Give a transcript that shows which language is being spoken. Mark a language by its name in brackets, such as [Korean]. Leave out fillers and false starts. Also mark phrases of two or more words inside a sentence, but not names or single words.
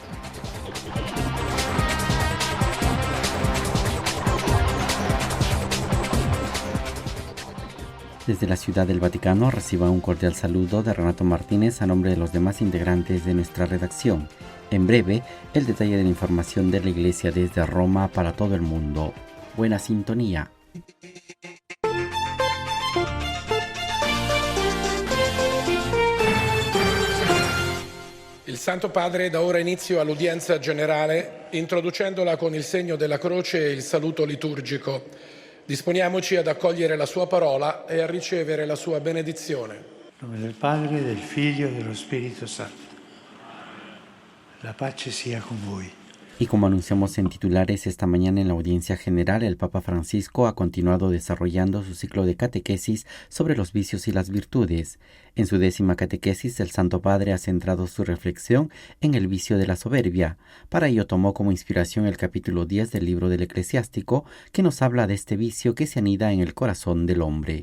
[Spanish] Desde la Ciudad del Vaticano reciba un cordial saludo de Renato Martínez a nombre de los demás integrantes de nuestra redacción. En breve, el detalle de la información de la Iglesia desde Roma para todo el mundo. Buena sintonía. [Italian] Il Santo Padre dà ora inizio all'udienza generale, introducendola con il segno della croce e il saluto liturgico. Disponiamoci ad accogliere la sua parola e a ricevere la sua benedizione. In nome del Padre, del Figlio e dello Spirito Santo. La pace sia con voi. [Spanish] Y como anunciamos en titulares esta mañana en la audiencia general, el Papa Francisco ha continuado desarrollando su ciclo de catequesis sobre los vicios y las virtudes. En su 10ª catequesis, el Santo Padre ha centrado su reflexión en el vicio de la soberbia. Para ello tomó como inspiración el capítulo 10 del libro del Eclesiástico, que nos habla de este vicio que se anida en el corazón del hombre.